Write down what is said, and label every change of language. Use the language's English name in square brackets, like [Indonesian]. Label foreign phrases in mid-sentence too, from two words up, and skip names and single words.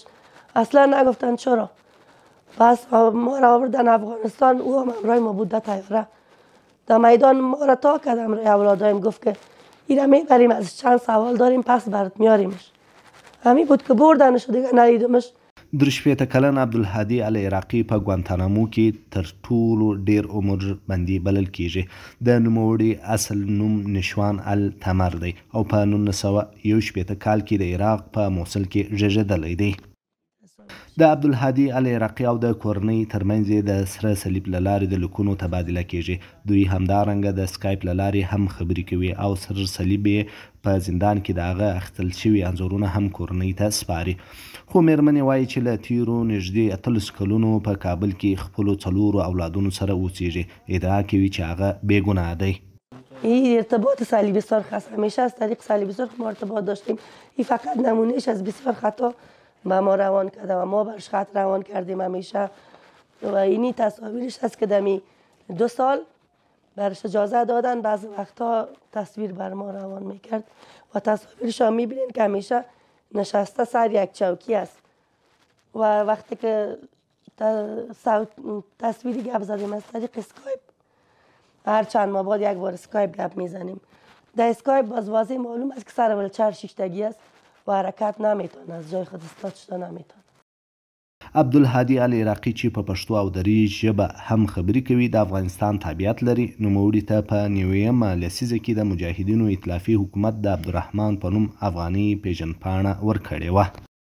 [Persian] اصلا نگفتن چرا. پس ما را آوردن افغانستان، او هم همراه ما بود در طیاره. در میدان ما را تا کردم همراه اولادایم گفت که ایره میبریم از چند سوال داریم پس برات میاریمش. همین بود که بردنش و دیگه ندیدمش. [Pashto] 23 کلن عبدالهادي العراقي په ګوانتانامو کې تر ټولو ډیر عمر بندي بلل کیږي. د نوموړي اصل نوم نشوان التمر دی او په 1961 کال کې د عراق په موصل کې زیږیدلی دی. د عبدالهادي العراقي او د کورنۍ ترمنځ د سره صلیب له لارې د لیکونو تبادله کیږي. دوی همدارنګه د سکایپ له لارې هم خبرې کوي او سره صلیب یې په زندان کې د هغه اخیستل شوي انځورونه هم کورنۍ ته سپاري. خو میرمنې وایي چې له تیرو نږدې 18 کلونو په کابل کې خپلو 4 اولادونو سره اوسیږي. ادعا کوي چې هغه بېګناه دی. [Persian] این ارتباط صلیب سرخ است، همیشه از طریق صلیب سرخ ما ارتباط داشتیم. این فقط نمونهش از بسیار خطا به ما روان کرده و ما برش خط روان کردیم همیشه. و اینی تصاویرش هست که دمی 2 سال برش اجازه دادن بعضی وقتا تصویر بر ما روان میکرد و تصاویرش هم میبینین که همیشه نشسته سر یک چوکی است و وقتی که تصویری گپ زدیم از طریق اسکایپ هر چند ماه بعد یک بار اسکایپ گپ میزنیم. در اسکایپ باز واضح معلوم است که سر ولچر شیشتگی است و حرکت نمیتونه، از جای خود استاد شده نمیتونه. [Pashto] عبدالهادي العراقي چې په پښتو او دري ژبه هم خبرې کوي د افغانستان تابعیت لري. نوموړي ته په 9مه لسیزه کې د مجاهدینو ائتلافي حکومت د عبدالرحمن په نوم افغاني پیژندپاڼه ورکړې وه.